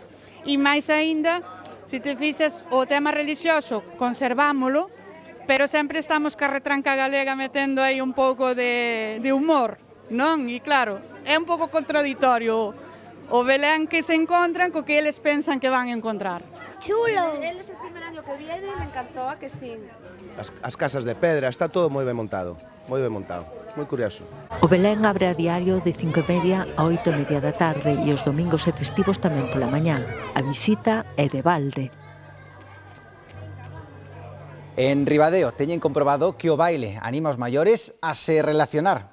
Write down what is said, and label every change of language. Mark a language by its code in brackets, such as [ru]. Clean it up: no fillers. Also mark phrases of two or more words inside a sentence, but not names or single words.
[gl] E máis aínda, se te fixas o tema religioso, conservámolo, pero sempre estamos ca retranca galega metendo aí un pouco de humor, non? E claro, é un pouco contradictorio o Belén que se encontran co que eles pensan que van a encontrar. [es] Chulo. Él es el primer año que viene y le encantó, ¿a que sí? [gl] As casas de pedra, está todo moi ben montado, moi curioso. O Belén abre a diario de 5:30 a 8:30 da tarde e os domingos e festivos tamén pola mañá. A visita é de balde. En Ribadeo teñen comprobado que o baile anima os maiores a se relacionar.